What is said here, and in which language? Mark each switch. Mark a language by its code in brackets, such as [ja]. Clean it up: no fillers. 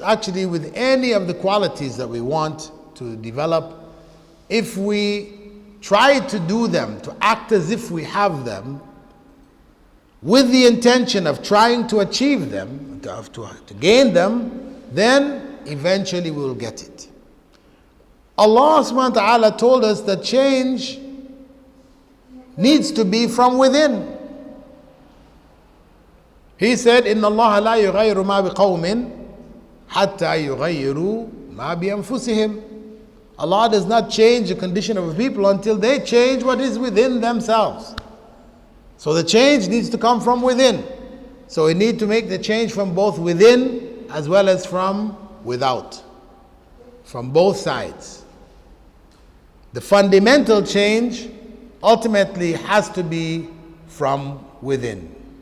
[en] Actually, with any of the qualities that we want to develop, if we try to do them, to act as if we have them, with the intention of trying to achieve them, to gain them, then eventually we will get it. Allah subhanahu wa ta'ala told us that change needs to be from within. He said, [ar] إِنَّ اللَّهَ لَا يُغَيِّرُ مَا بِقَوْمٍ حَتَّى يُغَيِّرُوا مَا بِأَنفُسِهِمْ. [en] Allah does not change the condition of a people until they change what is within themselves. So the change needs to come from within. So we need to make the change from both within as well as from without. From both sides. The fundamental change ultimately has to be from within.